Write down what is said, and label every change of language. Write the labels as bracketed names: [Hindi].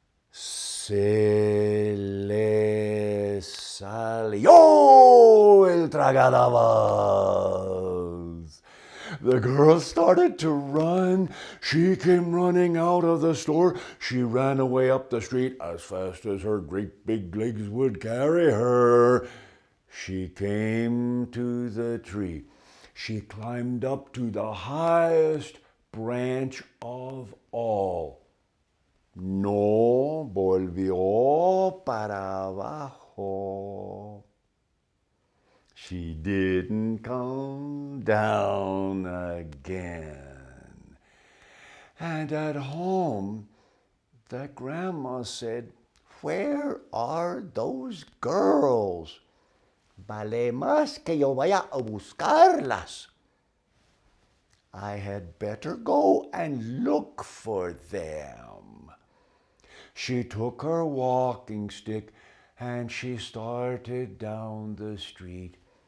[Spanish] Se le salió el Tragadabas. [English] The girl started to run. She came running out of the store. She ran away up the street as fast as her great big legs would carry her. She came to the tree. She climbed up to the highest branch of all. [Spanish] No volvió para abajo. [English] She didn't come down again. And at home, the grandma said, "Where are those girls? [Spanish] Vale más que yo vaya a buscarlas. [English] I had better go and look for them." She took her walking stick and she started down the street.